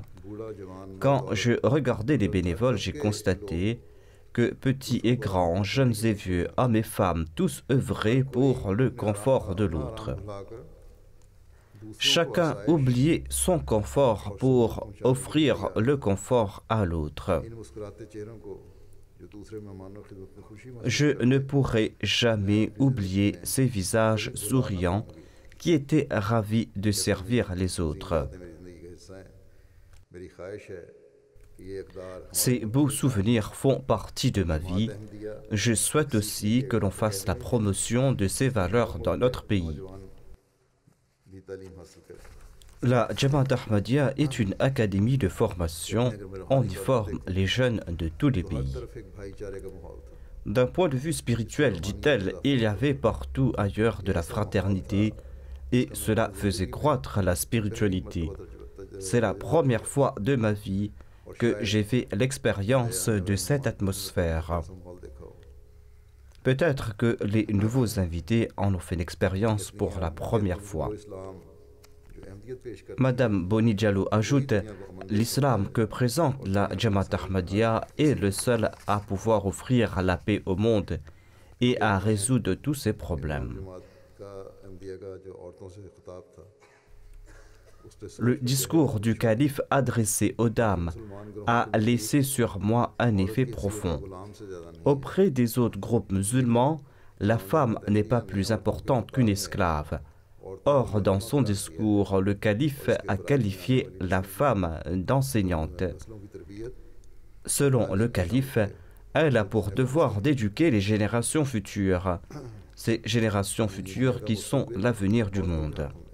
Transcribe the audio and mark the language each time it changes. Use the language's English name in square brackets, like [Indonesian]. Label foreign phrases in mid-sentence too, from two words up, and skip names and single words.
[French] Quand je regardais les bénévoles, j'ai constaté que petits et grands, jeunes et vieux, hommes et femmes, tous œuvraient pour le confort de l'autre. Chacun oubliait son confort pour offrir le confort à l'autre. [Urdu] ان مسکراتے چہروں کو جو دوسرے مہمانوں کی خدمت میں خوشی [French] Je ne pourrai jamais oublier ces visages souriants qui étaient ravis de servir les autres. [Urdu] محسوس میری زندگی کا حصہ ہیں میری خواہش ہے کہ یہ اقدار [French] Ces beaux souvenirs font partie de ma vie. [Urdu] अहमदिया [French] Je souhaite aussi que l'on fasse la promotion de ces valeurs dans notre pays. [Urdu] جوان بھی تعلیم حاصل کریں [French] La Jamaat Ahmadiyya est une académie de formation. On y forme les jeunes de tous les [Urdu] हर [French] pays. [Urdu] طرف ایک بھائی‌چارے کا ماحول تھا [French] D'un point de vue spirituel, dit-elle, il y avait partout ailleurs de la fraternité et cela faisait croître la spiritualité. C'est la première fois de ma vie que j'ai fait l'expérience de cette atmosphère. [Urdu] ماحول دیکھا ہو [French] Peut-être que les nouveaux invités en ont fait l'expérience pour la première fois. [Urdu] اسلام جو احمدیت پیش کر [French] Madame Boni Diallo ajoute, l'islam que présente la Jamaat Ahmadiyya est le seul à pouvoir offrir la paix au monde et à résoudre tous ses problèmes. [Urdu] جماعت کا احمدیہ کا جو عورتوں سے خطاب تھا اس پے [French] Le discours du calife adressé aux dames a laissé sur moi un effet profond. [Urdu] غلام سے زیادہ نہیں [French] Auprès des autres groupes musulmans, la femme n'est pas plus importante qu'une esclave. Or, dans son discours, le calife a qualifié la femme d'enseignante. Selon le calife, elle a pour devoir d'éduquer les générations futures, ces générations futures qui sont l'avenir du monde.